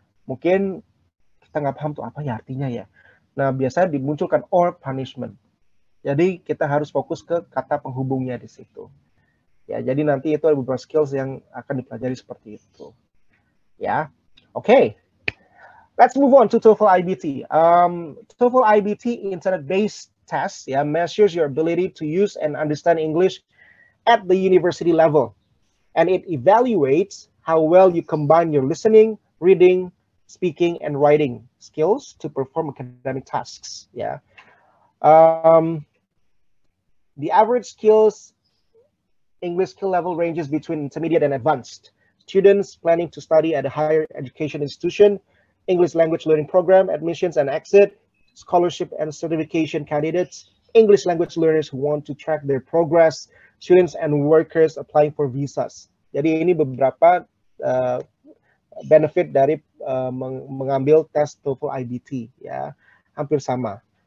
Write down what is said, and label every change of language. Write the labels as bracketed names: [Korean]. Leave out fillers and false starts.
[Indonesian] Mungkin kita nggak paham tuh apa ya artinya ya. Nah, biasanya dimunculkan [English] or punishment. [Indonesian] Jadi kita harus fokus ke kata penghubungnya di situ. Ya, jadi nanti itu ada beberapa skills yang akan dipelajari seperti itu. Ya, oke. [English] Let's move on to TOEFL IBT. TOEFL IBT internet-based test ya measures your ability to use and understand English at the university level, and it evaluates how well you combine your listening, reading, speaking, and writing skills to perform academic tasks. Yeah. The average skills English skill level ranges between intermediate and advanced. Students planning to study at a higher education institution, English language learning program, admissions and exit, scholarship and certification candidates, English language learners who want to track their progress, students and workers applying for visas. [Indonesian] Jadi ini beberapa benefit dari mengambil tes TOEFL IBT ya, hampir sama.